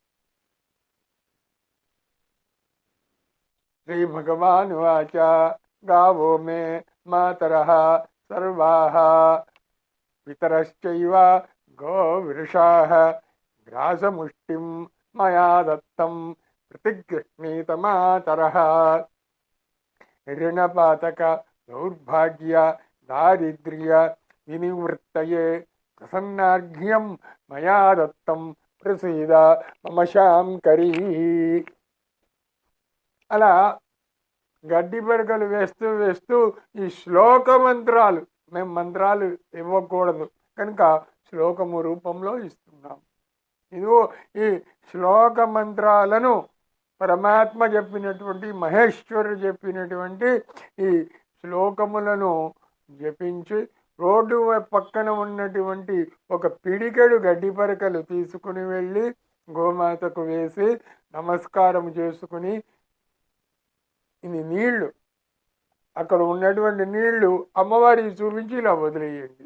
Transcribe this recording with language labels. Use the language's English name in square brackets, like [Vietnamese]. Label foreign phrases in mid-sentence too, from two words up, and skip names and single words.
[Sanskrit] శ్రీ భగవాన్ వాచ గావో మే మాతరః సర్వాః పితరశ్చైవ గోవృషాః గ్రాసముష్టిం మయా దత్తం ప్రతిగృహ్ణీత మాతరః ऋणपातक दौर्भाग्य दारिद्र्य विनिवृत्तये प्रसन्नार्घ्यं मया दत्तं प्रसीद मम శాంకరీ. [Telugu] అలా గడ్డి పరకలు వేస్తూ వేస్తూ ఈ శ్లోక మంత్రాలు, మేము మంత్రాలు ఇవ్వకూడదు కనుక శ్లోకము రూపంలో ఇస్తున్నాం. ఇదిగో ఈ శ్లోక మంత్రాలను పరమాత్మ చెప్పినటువంటి, మహేశ్వరుడు చెప్పినటువంటి ఈ శ్లోకములను జపించి రోడ్డు పక్కన ఉన్నటువంటి ఒక పిడికెడు గడ్డి పరకలు తీసుకుని వెళ్ళి గోమాతకు వేసి నమస్కారం చేసుకుని ఇది నీళ్లు, అక్కడ ఉన్నటువంటి నీళ్లు అమ్మవారికి చూపించి ఇలా వదిలేయండి.